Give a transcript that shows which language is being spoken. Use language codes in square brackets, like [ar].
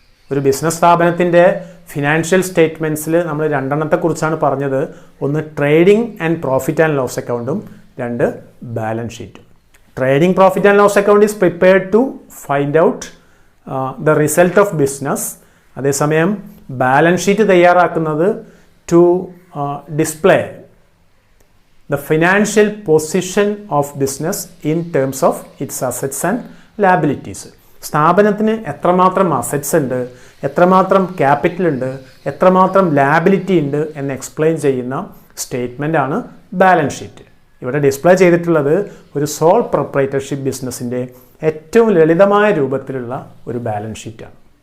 [ml] ഒരു ബിസിനസ് സ്ഥാപനത്തിൻ്റെ ഫിനാൻഷ്യൽ സ്റ്റേറ്റ്മെൻറ്റ്സിൽ നമ്മൾ രണ്ടെണ്ണത്തെക്കുറിച്ചാണ് പറഞ്ഞത്. ഒന്ന് trading and profit and loss അക്കൗണ്ടും, രണ്ട് ബാലൻസ് ഷീറ്റും. [en] Trading profit and loss account is prepared to find out the result of business. [ml] അതേസമയം ബാലൻസ് ഷീറ്റ് തയ്യാറാക്കുന്നത് [en] To display the financial position of business in terms of its assets and liabilities. [ml] സ്ഥാപനത്തിന് എത്രമാത്രം assets ഉണ്ട്, എത്രമാത്രം capital ഉണ്ട്, എത്രമാത്രം liability ഉണ്ട് എന്ന് എക്സ്പ്ലെയിൻ ചെയ്യുന്ന സ്റ്റേറ്റ്മെൻ്റ് ആണ് ബാലൻസ് ഷീറ്റ്. ഇവിടെ ഡിസ്പ്ലേ ചെയ്തിട്ടുള്ളത് ഒരു സോൾ പ്രൊപ്രൈറ്റർഷിപ്പ് ബിസിനസ്സിൻ്റെ ഏറ്റവും ലളിതമായ രൂപത്തിലുള്ള ഒരു ബാലൻസ് ഷീറ്റാണ്.